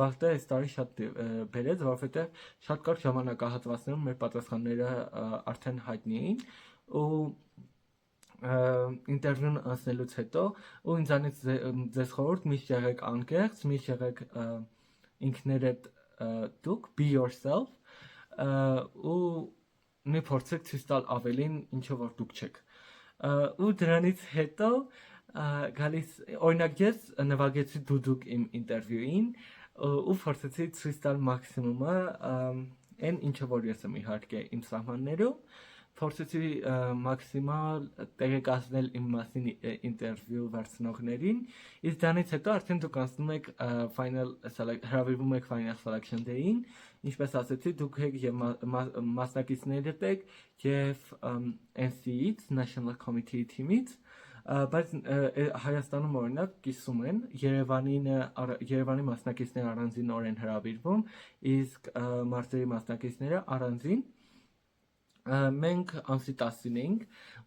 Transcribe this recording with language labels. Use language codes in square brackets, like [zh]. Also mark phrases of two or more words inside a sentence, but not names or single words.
[hy] բախտը այս տարի շատ բերեց, որովհետև շատ կարճ ժամանակահատվածներում մեր պատասխանները արդեն հայտնի էին ու ինտերվյուն անցնելուց հետո ու ինձանից ձեզ խորհուրդ միշտ եղեք անկեղծ, միշտ եղեք ինքներդ դուք, [en] be yourself [hy] ու մի փորձեք ցույց տալ ավելին, ինչով որ դուք չեք։ Ու դրանից հետո գալիս օրինակ ես նվագեցի դուդուկ իմ ինտերվյուին ու փորձեցի ցույց տալ մաքսիմումը այն ինչը որ ես եմ իհարկե իմ սահմաններում փորձեցի մաքսիմալ տեղեկացնել իմ մասին ինտերվյու վերցնողներին իսկ դրանից հետո արդեն դուք անցնում եք հրավիրվում եք [en] final selection day- [hy] ին ինչպես ասեցի դուք եք եւ մասնակիցներդ եք եւ NC-ից [en] National Committee [hy] թիմից բայց Հայաստանում օրինակ կիսում են Երևանի մասնակիցները առանձին են հրավիրվում իսկ մարզերի մասնակիցները առանձին մենք ամսի 10-ին էինք ու